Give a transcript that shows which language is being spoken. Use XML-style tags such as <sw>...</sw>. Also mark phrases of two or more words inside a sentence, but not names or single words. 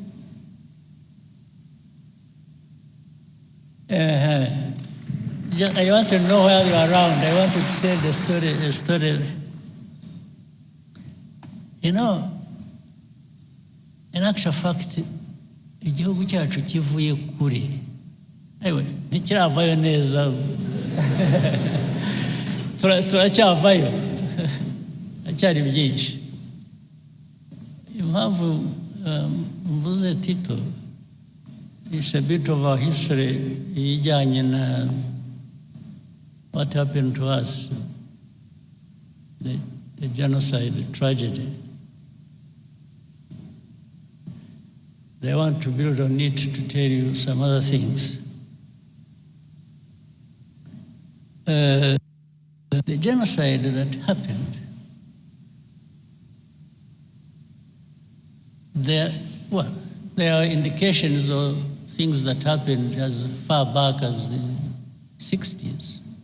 <en>I want to know where you are around. I want to tell the story. You know, in actual fact,</en> <rw>igihugu cyacu kivuye kure, ewe ntikiravayo neza, turacyavayo, acyari byinshi. Impamvu mvuze Tito,</rw> <en>it's a bit of our history</en> <rw>ijyanye na</rw> <en>what happened to us, the genocide, the tragedy. They want to build on it to tell you some other things. The genocide that happened, there are indications of things that happened as far back as the 60s.</en>